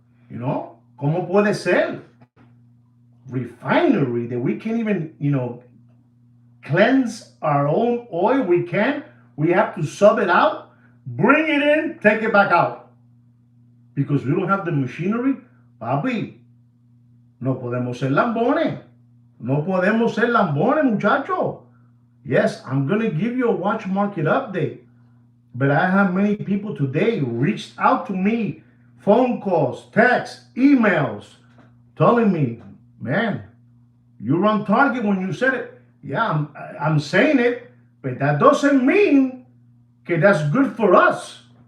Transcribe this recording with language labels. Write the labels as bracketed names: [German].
[English] You know, [Spanish] ¿cómo puede ser? [English] Refinery that we can't even, you know, cleanse our own oil. We can't. We have to sub it out, bring it in, take it back out. Because we don't have the machinery. [Spanish] Papi, no podemos ser lambones. No podemos ser lambones, muchacho. [English] Yes, I'm going to give you a watch market update. But I have many people today who reached out to me, phone calls, texts, emails, telling me, man, you run target when you said it. Yeah, I'm saying it, but that doesn't mean okay, that's good for us.